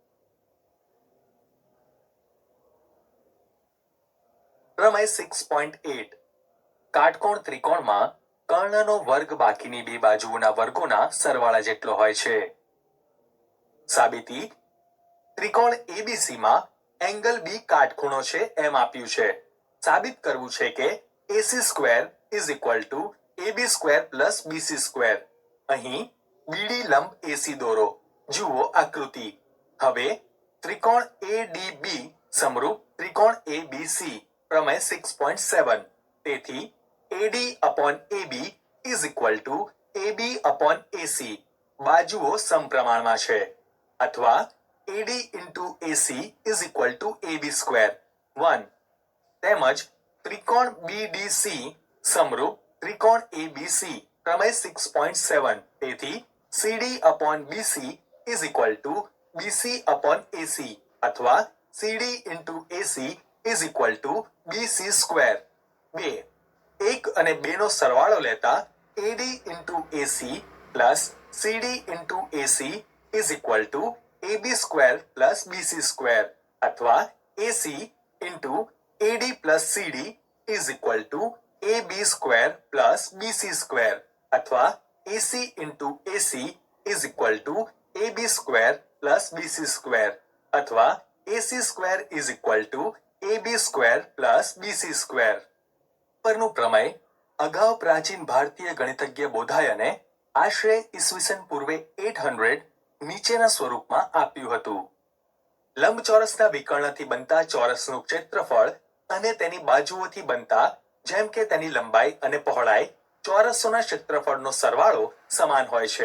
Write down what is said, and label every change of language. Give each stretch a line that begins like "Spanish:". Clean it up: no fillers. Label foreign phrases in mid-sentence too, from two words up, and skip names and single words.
Gujarati: પ્રમેય 6.8 કાટકોણ ત્રિકોણમાં કર્ણનો વર્ગ બાકીની બે બાજુઓના વર્ગોના સરવાળા જેટલો હોય છે. સાબિતી ત્રિકોણ ABC માં એંગલ B કાટખૂણો છે એમ આપ્યું છે. સાબિત કરવું છે કે
English: AC square is equal to AB square plus BC square.
Gujarati: અહીં BD લંબ AC દોરો. જુઓ આકૃતિ. હવે ત્રિકોણ ADB સમરૂપ ત્રિકોણ ABC પ્રમેય 6.7 તેથી
English: AD upon AB is equal to AB upon AC.
Gujarati: બાજુઓ સમપ્રમાણમાં છે. અથવા
English: AD into AC is equal to AB square 1.
Gujarati: તેમજ ત્રિકોણ BDC સમરૂપ ત્રિકોણ ABC પ્રમેય 6.7.
English: તેથી CD upon BC is equal to BC upon AC અથવા CD into AC is equal to BC square. 2.
Gujarati: 1 અને 2 નો સરવાળો લેતા
English: AD into AC plus CD into AC is equal to AB square plus BC square અથવા AC into AD plus CD is equal to AB square plus BC square અથવા AC into AC is equal to AB square plus BC square અથવા AC square is equal to AB square plus BC square.
Gujarati: પરનું પ્રમેય અગાઉ પ્રાચીન ભારતીય ગણિતજ્ઞ બોધાયને આશરે ઈસવીસન પૂર્વે 800 નીચેના સ્વરૂપમાં આપ્યું હતું. લંબચોરસના વિકર્ણથી બનતા ચોરસનું ક્ષેત્રફળ અને તેની બાજુઓથી બનતા જેમ કે તેની લંબાઈ અને પહોળાઈ ચોરસોના ક્ષેત્રફળનો સરવાળો સમાન હોય છે.